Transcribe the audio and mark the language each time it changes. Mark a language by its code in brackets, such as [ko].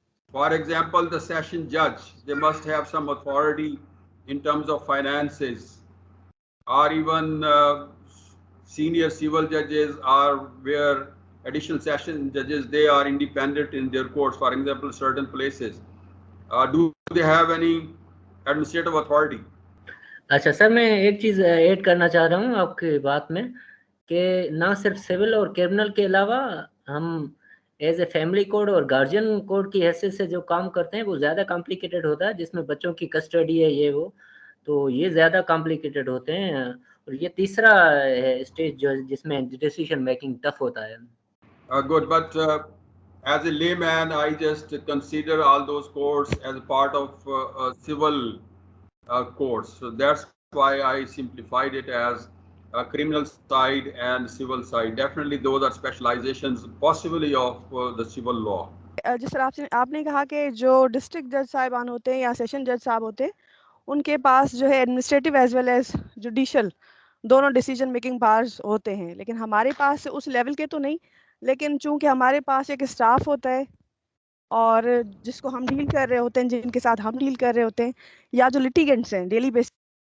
[en] For example, the session judge, they must have some authority in terms of finances, or even senior civil judges are where additional session judges, they are independent in their courts, for example, certain places. Do they have any administrative authority? [hi] अच्छा sir, मैं एक चीज़ add करना चाह रहा हूँ आपकी बात में कि ना सिर्फ सिविल और क्रिमिनल के अलावा हम एज ए फैमिली कोड और गार्जियन कोड की हैसियत से जो काम करते हैं वो ज़्यादा कॉम्प्लिकेटेड होता है, जिसमें बच्चों की कस्टडी है ये वो, तो ये ज़्यादा कॉम्प्लिकेटेड होते हैं और ये तीसरा स्टेज जो जिसमें डिसीजन मेकिंग टफ होता है। [en] Good, but as a layman, I just consider all those courts as a part of civil courts. So that's why I simplified it as criminal side and civil side. Definitely, those are specializations, possibly of the civil law. [hi] जिस तरह आपसे आपने कहा कि जो district जज साहिबान होते हैं या सेशन जज साहब होते हैं, उनके पास जो है administrative as well as judicial दोनों डिसीजन मेकिंग पावर्स होते हैं, लेकिन हमारे पास उस लेवल के तो नहीं। लेकिन चूंकि हमारे पास एक स्टाफ होता है और जिसको हम डील कर रहे होते हैं, जिनके साथ हम डील कर रहे होते हैं, या जो लिटिगेंट्स हैं डेली बेसिस।